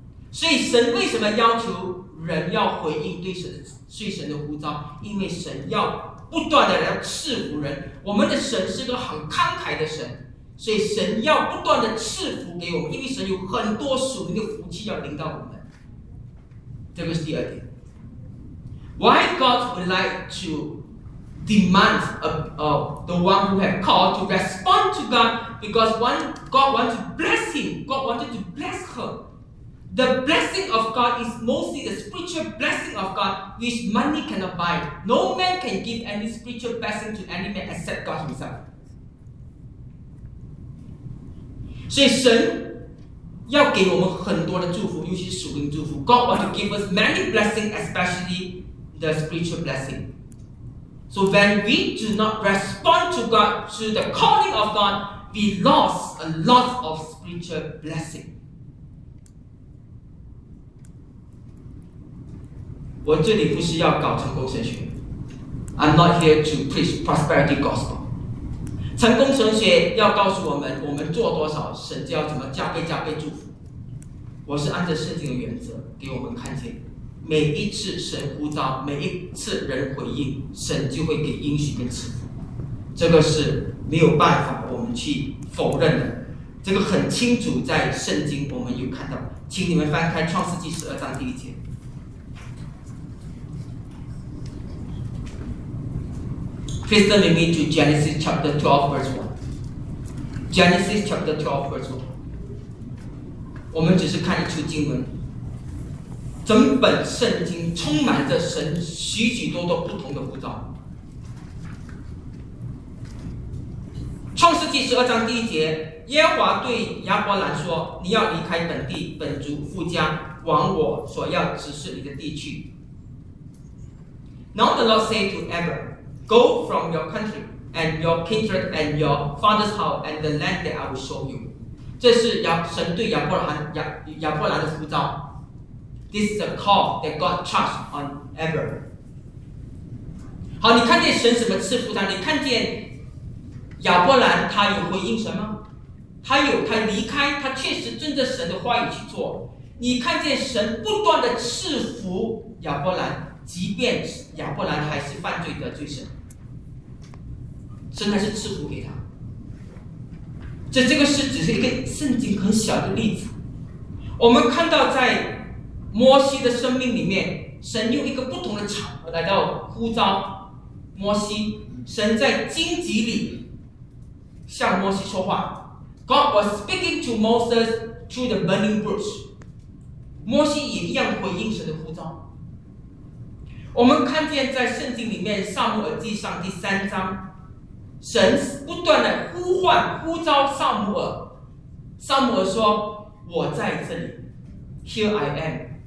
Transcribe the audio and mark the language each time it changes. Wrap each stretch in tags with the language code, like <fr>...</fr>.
<zh>所以神为什么要求人要回应对神的呼召？因为神要不断的来赐福人，我们的神是个很慷慨的神，所以神要不断的赐福给我们，因为神有很多属灵的福气要临到我们。这个是第二点。</zh> <en>Why God would like to demand the one who have called to respond to God? Because when God wants to bless him, God wanted to bless her. The blessing of God is mostly the spiritual blessing of God, which money cannot buy. No man can give any spiritual blessing to any man except God himself.</en> <zh>所以神要给我们很多的祝福，尤其属灵祝福。</zh> <en>God wants to give us many blessings, especially the spiritual blessing. So when we do not respond to God, to the calling of God, we lost a lot of spiritual blessing.</en> <zh>我这里不是要搞成功神学。</zh> <en>I'm not here to preach prosperity gospel.</en> <zh>成功神学要告诉我们，我们做多少，神就要怎么加倍加倍祝福。我是按照圣经的原则给我们看见。每一次神呼召，每一次人回应，神就会给应许跟赐福，这个是没有办法我们去否认的。这个很清楚在圣经我们有看到，请你们翻开创世纪十二章第一节。</zh> <en>Please turn with me to Genesis chapter 12 verse 1. Genesis chapter 12 verse 1.</en> <zh>我们只是看一处经文，整本圣经充满着神许许多多不同的呼召。创世记十二章第一节，耶和华对亚伯兰说，你要离开本地本族父家，往我所要指示你的地去。</zh> <en>Now the Lord said to Abram, Go from your country and your kindred and your father's house and the land that I will show you.</en> <zh>这是神对亚伯兰的呼召。</zh> <en>This is a call that God charged on Abram.</en> <zh>好，你看见神怎么赐福他，你看见亚伯兰他有回应神吗？他有，他离开，他确实遵着神的话语去做。你看见神不断的赐福亚伯兰，即便亚伯兰还是犯罪得罪神，神还是赐福给他。这个是只是一个圣经很小的例子。我们看到在摩西的生命里面，神用一个不同的场合来到呼召摩西。神在荆棘里向摩西说话。</zh> <en>God was speaking to Moses through the burning bush.</en> <zh>摩西也一样回应神的呼召。我们看见在圣经里面，撒母耳记上第三章，神不断的呼唤呼召撒母耳。撒母耳说，我在这里，</zh> <en>Here I am.</en>